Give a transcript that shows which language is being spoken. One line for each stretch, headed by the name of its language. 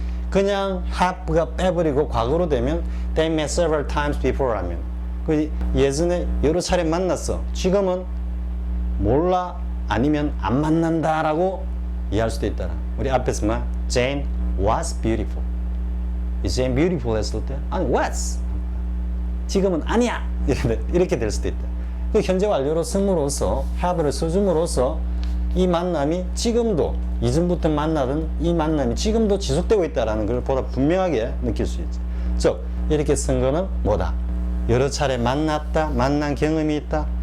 Korean: 그냥 have가 빼버리고 과거로 되면
English: they met several times before
Korean: 하면 그 예전에 여러 차례 만났어. 지금은 몰라 아니면 안 만난다라고 이해할 수도 있다. 우리 앞에서
English: Jane was beautiful. Is Jane beautiful
Korean: 했을 때 아니
English: was.
Korean: 지금은 아니야. 이렇게 될 수도 있다. 그 현재 완료로 쓴으로써 have를 써줌으로써 이 만남이 지금도 이전부터 만나던 이 만남이 지금도 지속되고 있다는 걸 보다 분명하게 느낄 수 있죠. 즉 이렇게 쓴 거는 뭐다? 여러 차례 만났다, 만난 경험이 있다.